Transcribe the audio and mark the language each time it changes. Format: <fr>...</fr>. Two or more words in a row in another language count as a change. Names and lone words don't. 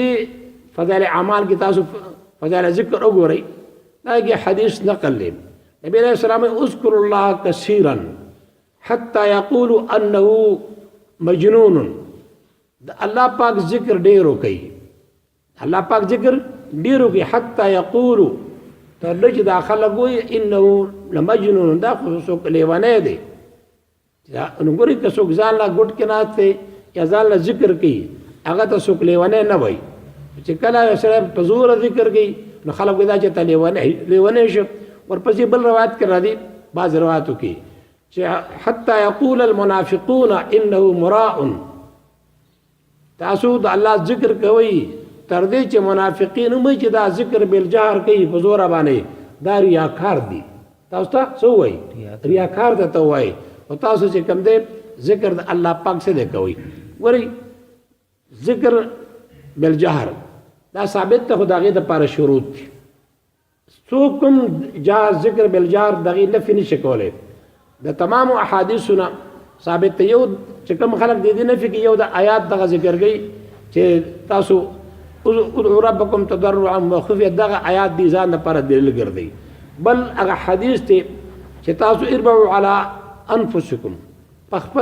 <ps>فضائل اعمال کې تاسو فضائل ذکر وګورئ دا کې حدیث نقل دی نبی</ps> <ar>علیہ السلام اذكر الله كثيرا حتى يقول انه مجنون</ar> <ps>الله پاک ذکر ډیرو کوي الله پاک ذکر ډیرو کوي</ps> <ar>حتى يقول</ar> <ps>تر دې چې دا خلک وایي</ps> <ar>انه لمجنون</ar> <ps>دا خو څوک لیوانه دی نو ګوري که څوک ځان لا ګډ کې ناست یا ځان لا ذکر کوي هغه ته څوک لیوانه نه وایي چې کله سره په زور ذکر کوي نو خلک دا چې ته لیوانه شو ورپسې بل روایت کې راځي بعض روایتو کې چې</ps> <ar>حتی یقول المنافقون انه مراء</ar> <ps>تاسو د الله ذکر کوي تر دې چې منافقین هم چې دا</ps> <ar>ذکر بالجهر</ar> <ps>کوي په زور باندې دا ریاکار دي تاسو ته څه وایي ریاکار ته وایي او تاسو چې کوم دې ذکر د الله پاک سره کوي وري</ps> <ar>ذکر بالجهر</ar> <ps>دا ثابت ته خدای د لپاره شروط دي څوک کوم جهر ذکر بالجهر دغه نفي نشي کولای د تمام احادیثونه ثابت یو چې کوم خلک دې نفي کې یو د آیات دغه ذکر کوي چې تاسو</ps> <ar>ادعوا ربکم تضرعا وخفیا</ar> <ps>دغه آیات دي ځان لپاره دلیل ګرځي بل هغه حدیث ته چې تاسو</ps> <ar>اربعوا علی انفسکم</ar> <ps>خپل</ps>